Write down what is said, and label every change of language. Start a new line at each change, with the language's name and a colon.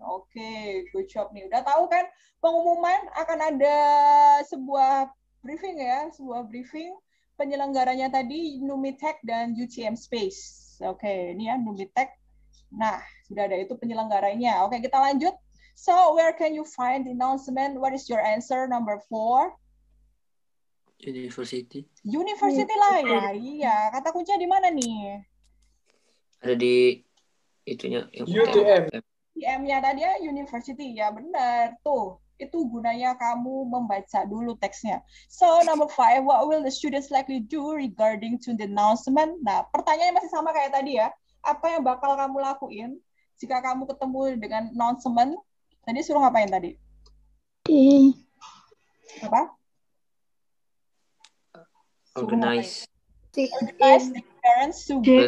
Indonesian: Oke, good job nih. Udah tahu kan pengumuman akan ada sebuah briefing ya, penyelenggaranya tadi Numitech dan UTM Space. Oke, ini ya Numitech. Nah, sudah ada itu penyelenggaranya. Oke, kita lanjut.
English: So, where can you find the announcement? What is your answer? Number 4. University.
Indonesian: University lah ya, iya. Kata kuncinya di mana nih? Ada di itunya yang UTM. UTM-nya tadi ya, university. Ya benar, tuh. Itu gunanya kamu membaca dulu teksnya.
English: So, number 5, what will the students likely do regarding to the announcement?
Indonesian: Nah, pertanyaannya masih sama kayak tadi ya. Apa yang bakal kamu lakuin jika kamu ketemu dengan announcement? Tadi suruh ngapain tadi? Apa?
English: Organize the parents to